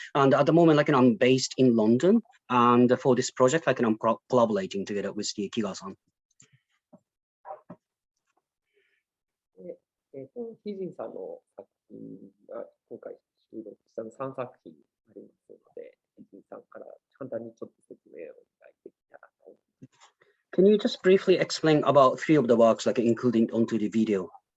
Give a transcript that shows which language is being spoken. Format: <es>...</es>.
<en>And at the moment, I'm based in London, and for this project, I'm collaborating together with the Kigawa-san.</en> <ja>ヒジンさんの作品が今回収録したの3作品ありますので、ヒジンさんから簡単にちょっと説明をお願いできたらと思います。</ja> <en>Can you just briefly explain about 3 of the works, including onto the video?</en>